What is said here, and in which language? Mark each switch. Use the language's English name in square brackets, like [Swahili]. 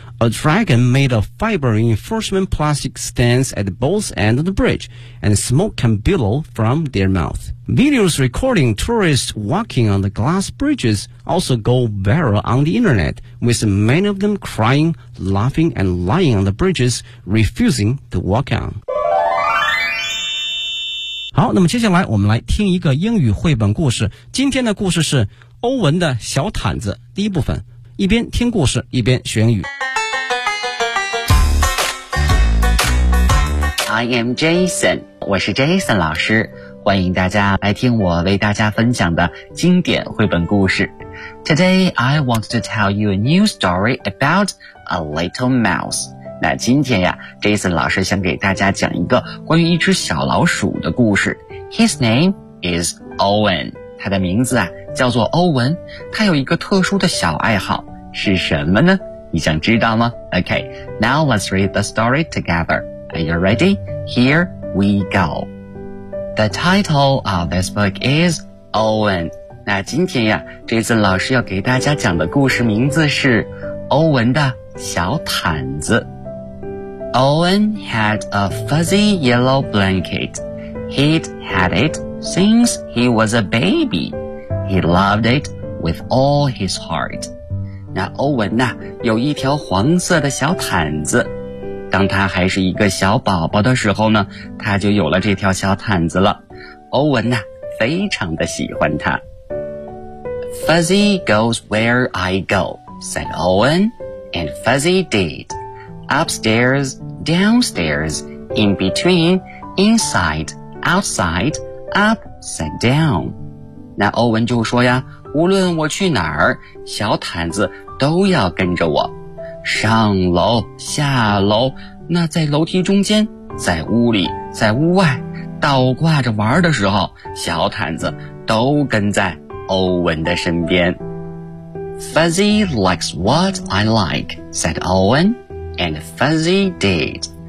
[English] A dragon made of fiber reinforcement plastic stands at both ends of the bridge, and smoke can billow from their mouth. Videos recording tourists walking on the glass bridges also go viral on the internet, with many of them crying, laughing, and lying on the bridges, refusing to walk on. [Chinese] 好，那么接下来我们来听一个英语绘本故事。今天的故事是欧文的小毯子第一部分。一边听故事，一边学英语。 [English] I am Jason， [Chinese] 我是 Jason 老师，欢迎大家来听我为大家分享的经典绘本故事。 [English] Today I want to tell you a new story about a little mouse。 [Chinese] 那今天呀 ，Jason 老师想给大家讲一个关于一只小老鼠的故事。 [English] His name is Owen， [Chinese] 他的名字啊叫做欧文。他有一个特殊的小爱好，是什么呢？你想知道吗 [English] ？Okay， now let's read the story together。Are you ready? Here we go. The title of this book is Owen. [Chinese] 那今天呀，这次老师要给大家讲的故事名字是欧文的小毯子。 [English] Owen had a fuzzy yellow blanket. He'd had it since he was a baby. He loved it with all his heart. [Chinese] 那欧文呢，有一条黄色的小毯子。当他还是一个小宝宝的时候呢，他就有了这条小毯子了。欧文呢，非常的喜欢它。 [English] Fuzzy goes where I go, said Owen, and Fuzzy did. upstairs, downstairs, in between, inside, outside, up, sit down. [Chinese] 那欧文就说呀，无论我去哪儿，小毯子都要跟着我。上楼，下楼，那在楼梯中间，在屋里，在屋外，倒挂着玩的时候，小毯子都跟在欧文的身边。 [English] Fuzzy likes what I like, said Owen, and Fuzzy did.